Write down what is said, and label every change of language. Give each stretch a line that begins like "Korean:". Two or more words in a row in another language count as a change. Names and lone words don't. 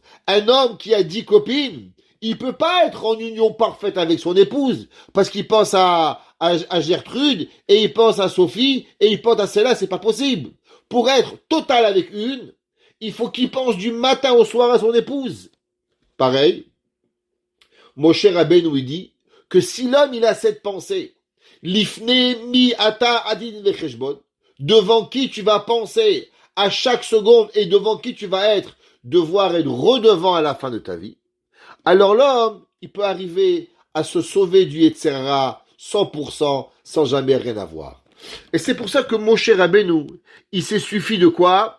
French: Un homme qui a 10 copines, il peut pas être en union parfaite avec son épouse parce qu'il pense à Gertrude et il pense à Sophie et il pense à celle-là, c'est pas possible. Pour être total avec une, il faut qu'il pense du matin au soir à son épouse. Pareil, Moshe Rabbeinu il dit que si l'homme il a cette pensée,
Hebrew: לפני מי אתה עתיד דין וחשבון,
French: devant qui tu vas penser à chaque seconde et devant qui tu vas devoir être redevant à la fin de ta vie, alors l'homme, il peut arriver à se sauver du
Hebrew: יצר הרע
French: 100% sans jamais rien avoir. Et c'est pour ça que Moshe Rabbeinu, il s'est suffi de quoi?